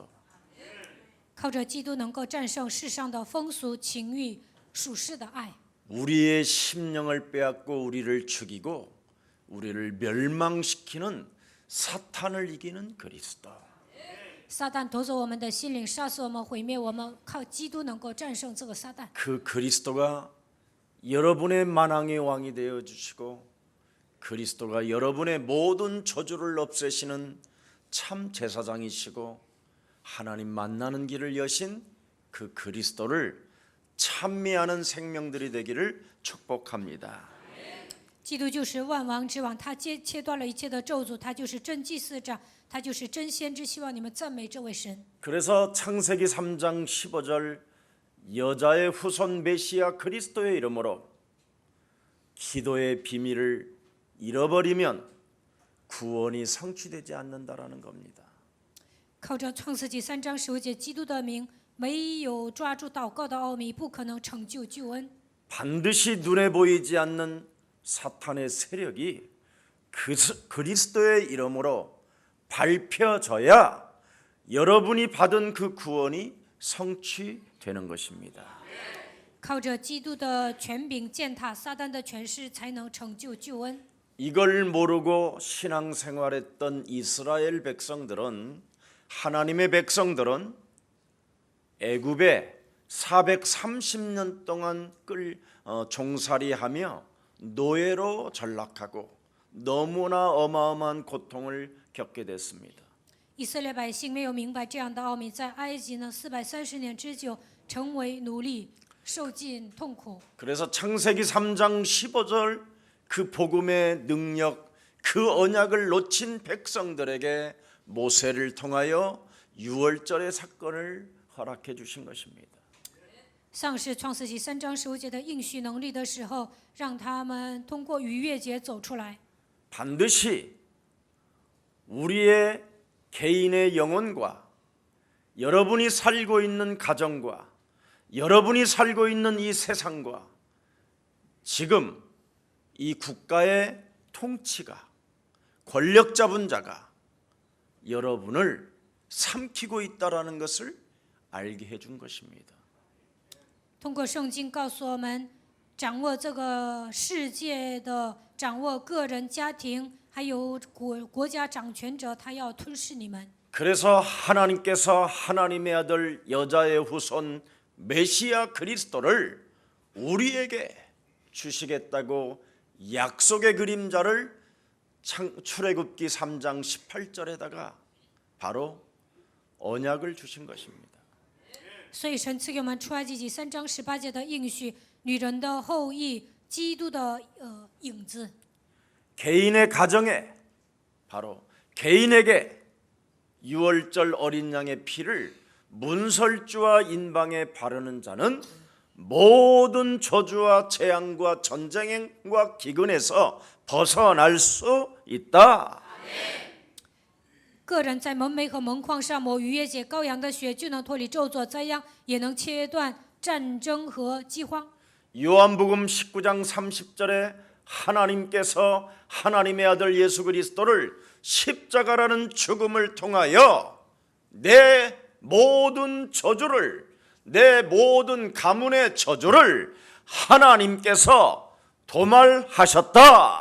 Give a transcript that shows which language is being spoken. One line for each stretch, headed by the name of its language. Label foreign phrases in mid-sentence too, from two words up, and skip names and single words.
Chinese: 靠着基督能够战胜世上的风俗、情欲、属世的爱。
Korean: 우리의 심령을 빼앗고 우리를 죽이고 우리를 멸망시키는 사탄을 이기는 그리스도.
Chinese: 撒旦夺走我们的心灵，杀死我们，毁灭我们。靠基督能够战胜这个撒旦。
Korean: 그 그리스도가 여러분의 만왕의 왕이 되어 주시고 그리스도가 여러분의 모든 저주를 없애시는 참 제사장이시고 하나님 만나는 길을 여신 그 그리스도를 찬미하는 생명들이 되기를 축복합니다.
Chinese: 基督就是万王之王，他切断了一切的咒诅，他就是真祭司长，他就是真先知。希望你们赞美这位神。
Korean: 그래서 창세기 3장 15절 여자의 후손 메시아 그리스도의 이름으로 기도의 비밀을 잃어버리면 구원이 성취되지 않는다라는 겁니다.
Chinese: 靠着创世纪3章15节，基督的名没有抓住祷告的奥秘，不可能成就救恩。
Korean: 반드시 눈에 보이지 않는 사탄의 세력이 그리스도의 이름으로 밟혀져야 여러분이 받은 그 구원이 성취되는 것입니다.
Chinese: 靠着基督的权柄践踏撒旦的权势，才能成就救恩。
Korean: 이걸 모르고 신앙생활했던 이스라엘 백성들은 하나님의 백성들은 애굽에 430년 동안 종살이하며 노예로 전락하고 너무나 어마어마한 고통을 겪게 됐습니다.
Chinese: 以色列百姓没有明白这样的奥秘，在埃及呢430年之久，成为奴隶，受尽痛苦。
Korean: 그래서 창세기 3장 15절 그 복음의 능력, 그 언약을 놓친 백성들에게 모세를 통하여 유월절의 사건을 허락해 주신 것입니다.
Chinese: 上是创世纪3章15节的应许能力的时候，让他们通过逾越节走出来。
Korean: 반드시 우리의 개인의 영혼과 여러분이 살고 있는 가정과 여러분이 살고 있는 이 세상과 지금 이 국가의 통치가 권력 잡은 자가 여러분을 삼키고 있다라는 것을 알게 해준 것입니다.
Chinese: 通过圣经告诉我们，掌握这个世界的、掌握个人、家庭，还有国家掌权者，他要吞噬你们。
Korean: 그래서 하나님께서 하나님의 아들 여자의 후손 메시아 그리스도를 우리에게 주시겠다고 약속의 그림자를 출애굽기 3장 18절에다가 바로 언약을 주신 것입니다.
Chinese: 所以神赐给我们出埃及记3章18节的应许，女人的后裔，基督的影子。
Korean: 개인의 가정에 바로 개인에게 유월절 어린 양의 피를 문설주와 인방에 바르는 자는 모든 저주와 재앙과 전쟁과 기근에서 벗어날 수 있다.
Chinese: 个人在门楣和门框上抹逾越节羔羊的血，就能脱离咒诅灾殃，也能切断战争和饥荒。
Korean: 요한복음 19장 30절에 하나님께서 하나님의 아들 예수 그리스도를 십자가라는 죽음을 통하여 내 모든 저주를, 내 모든 가문의 저주를 하나님께서 도말하셨다.